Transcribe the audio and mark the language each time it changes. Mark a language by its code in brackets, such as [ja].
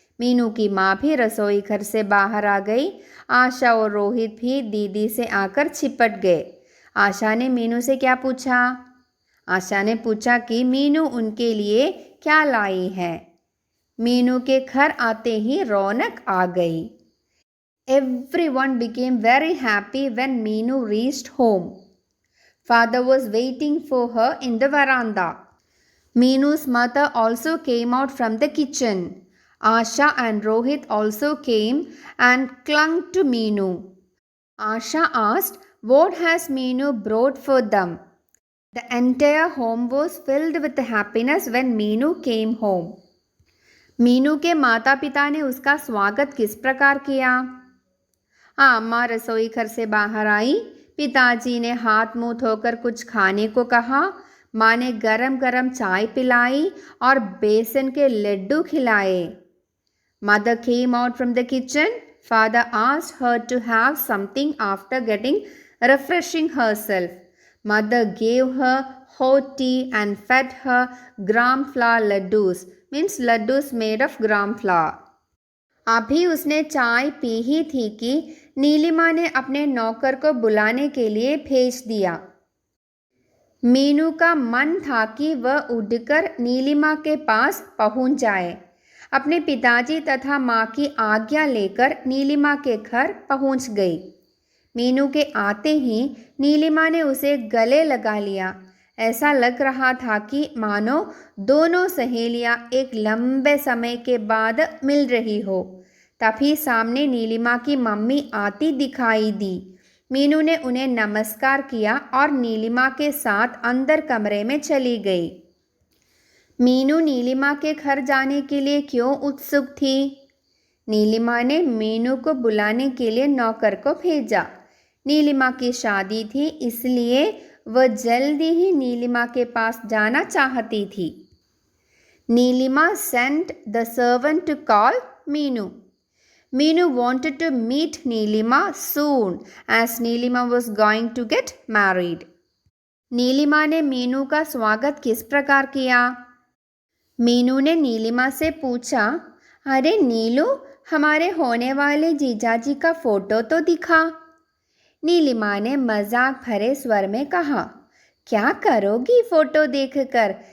[hi] मीनू की माँ भी रसोई घर से बाहर आ गई। आशा और रोहित भी दीदी से आकर चिपट गए। आशा ने मीनू से क्या पूछा? आशा ने पूछा कि मीनू उनके लिए क्या लाई है। मीनू के घर आते ही रौनक आ गई। [en] Everyone became very happy when Meenu reached home. Father was waiting for her in the veranda. Meenu's mother also came out from the kitchen. Asha and Rohit also came and clung to Meenu. Asha asked, what has Meenu brought for them? The entire home was filled with happiness when Meenu came home. [hi] Meenu के माता पिता ने उसका स्वागत किस प्रकार किया? अम्मा रसोई घर से बाहर आई। पिताजी ने हाथ मुंह धोकर कुछ खाने को कहा। माँ ने गरम गरम चाय पिलाई और बेसन के लड्डू खिलाए। [en] Mother came out from the kitchen. Father asked her to have something after getting refreshing herself. Mother gave her hot tea and fed her gram flour laddus, means laddus made of gram flour. [hi] अभी उसने चाय P ही थी कि नीलिमा ने अपने नौकर को बुलाने के लिए भेज दिया। मीनू का मन था कि वह उड़कर नीलिमा के पास पहुंच जाए। अपने पिताजी तथा माँ की आज्ञा लेकर नीलिमा के घर पहुंच गई। मीनू के आते ही नीलिमा ने उसे गले लगा लिया। ऐसा लग रहा था कि मानो दोनों सहेलियां एक लंबे समय के बाद मिल रही हो। तभी सामने नीलिमा की मम्मी आती दिखाई दी। मीनू ने उन्हें नमस्कार किया और नीलिमा के साथ अंदर कमरे में चली गई। मीनू नीलिमा के घर जाने के लिए क्यों उत्सुक थी? नीलिमा ने मीनू को बुलाने के लिए नौकर को भेजा। नीलिमा की शादी थी, इसलिए वह जल्दी ही नीलिमा के पास जाना चाहती थी। [en] Neelima sent the servant to call Meenu. Meenu wanted to meet Neelima soon as Neelima was going to get married. [hi] Nilima ने मीनू का स्वागत किस प्रकार किया? मीनू ने नीलिमा से पूछा, अरे नीलू, हमारे होने वाले जीजाजी का फोटो तो दिखा। नीलिमा ने मजाक भरे स्वर में कहा, क्या करोगी फोटो देखकर?